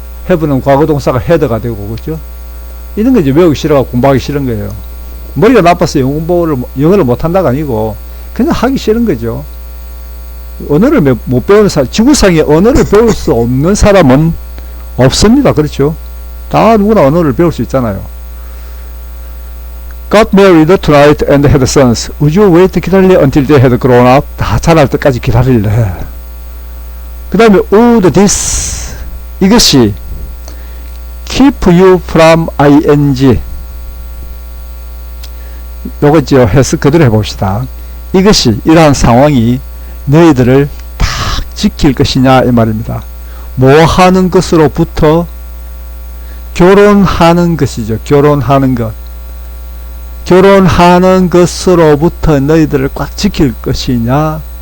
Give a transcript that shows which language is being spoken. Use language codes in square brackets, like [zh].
[ko] have는 과거 동사가 had가 되고, 그렇죠? 이런 거 이제 외우기 싫어가 공부하기 싫은 거예요. 머리가 나빠서 영어를 못한다가 아니고 그냥 하기 싫은 거죠. 언어를 못 배우는 사람, 지구상에 언어를 배울 수 없는 사람은 없습니다. 그렇죠? 다 누구나 언어를 배울 수 있잖아요. [en] Got married tonight and had sons. Would you wait [ko] 기다릴래 [en] until they had grown up? [ko] 다 자랄 때까지 기다릴래. 그 다음에 [en] would this [ko] 이것이 [en] keep you from ing [ko] 요거죠. 해서 그대로 해봅시다. 이것이 이러한 상황이 너희들을 딱 지킬 것이냐 이 말입니다. 뭐 하는 것으로부터? 결혼하는 것이죠. 결혼하는 것. 결혼하는 것으로부터 너희들을 꽉 지킬 것이냐?